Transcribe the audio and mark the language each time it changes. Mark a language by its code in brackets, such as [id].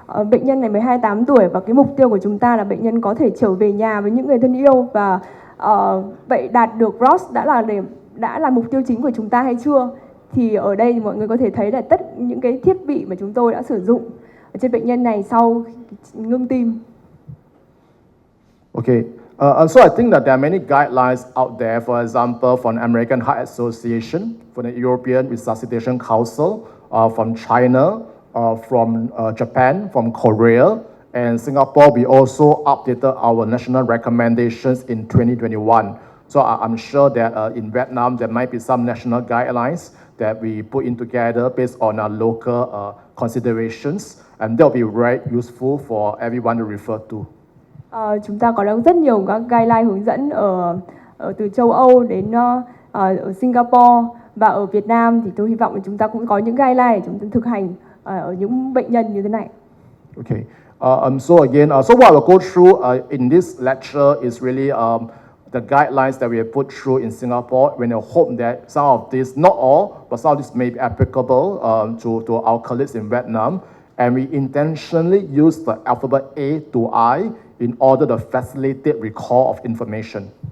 [vi] Bệnh nhân này mới 28 tuổi và cái mục tiêu của chúng ta là bệnh nhân có thể trở về nhà với những người thân yêu, và vậy đạt được ROSC đã là mục tiêu chính của chúng ta hay chưa? Thì ở đây thì mọi người có thể thấy là tất những cái thiết bị mà chúng tôi đã sử dụng ở trên bệnh nhân này sau ngưng tim. [en] Okay, so I think that there are many guidelines out there, for example, from the American Heart Association, from the European Resuscitation Council, from China, from Japan, from Korea, and Singapore. We also updated our national recommendations in 2021. So I'm sure that in Vietnam, there might be some national guidelines that we put in together based on our local considerations, and they'll be very useful for everyone to refer to. [vi] Chúng ta có rất nhiều các guideline hướng dẫn ở từ châu Âu đến ở Singapore và ở Việt Nam, thì tôi hy vọng là chúng ta cũng có những guideline để chúng ta thực hành ở những bệnh nhân như thế này. [en] Okay. So again, so what I'll go through in this lecture is really the guidelines that we have put through in Singapore. When I hope that some of this, not all, but some of this may be applicable to our colleagues in Vietnam. And we intentionally use the alphabet A to I in order to facilitate recall of information.